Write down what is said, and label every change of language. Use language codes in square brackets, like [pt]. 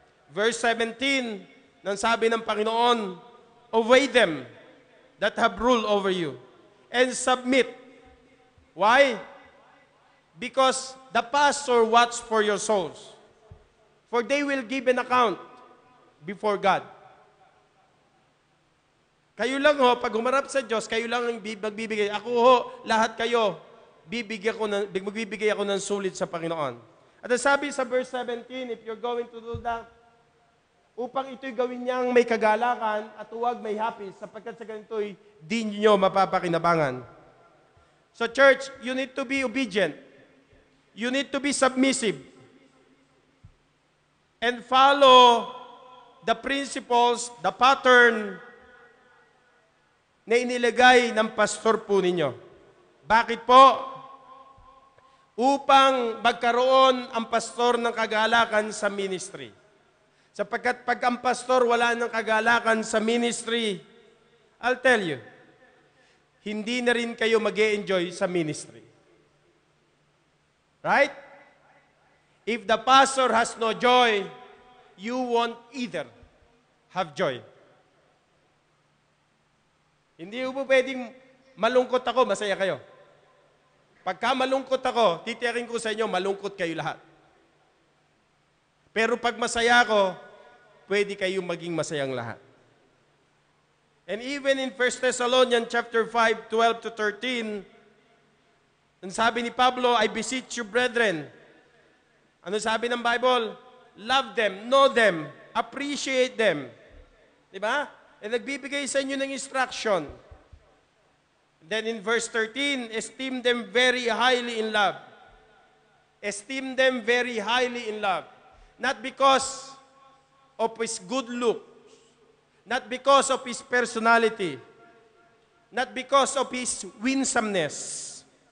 [en] Verse 17, [tl] nang sabi ng Panginoon, [en] obey them that have rule over you and submit. Why? Because the pastor watch for your souls. For they will give an account before God. [tl] Kayo lang ho, pag humarap sa Diyos, kayo lang ang magbibigay. Ako ho, lahat kayo, magbibigay ako ng sulit sa Panginoon. At sabi sa verse 17, [en] if you're going to do that, [tl] upang ito'y gawin niyang may kagalakan at huwag may happy, sapagkat sa ganito'y di niyo mapapakinabangan. [en] So church, you need to be obedient. You need to be submissive. And follow the principles, the pattern [tl] na inilagay ng pastor po ninyo. Bakit po? Upang magkaroon ang pastor ng kagalakan sa ministry. Sapagkat pag ang pastor wala ng kagalakan sa ministry, [en] I'll tell you, [tl] hindi na rin kayo mag-e-enjoy sa ministry. [en] Right? If the pastor has no joy, you won't either have joy. [tl] Hindi po pwedeng malungkot ako, masaya kayo. Pagka malungkot ako, titiyakin ko sa inyo, malungkot kayo lahat. Pero pag masaya ako, pwede kayong maging masayang lahat. [en] And even in 1 Thessalonians chapter 5, 12 to 13, [tl] ang sabi ni Pablo, [en] I beseech you, brethren. [tl] Ano sabi ng Bible? [en] Love them, know them, appreciate them. [tl] Diba? E nagbibigay sa inyo ng instruction. [en] Then in verse 13, esteem them very highly in love. Esteem them very highly in love. Not because of his good looks, not because of his personality, not because of his winsomeness.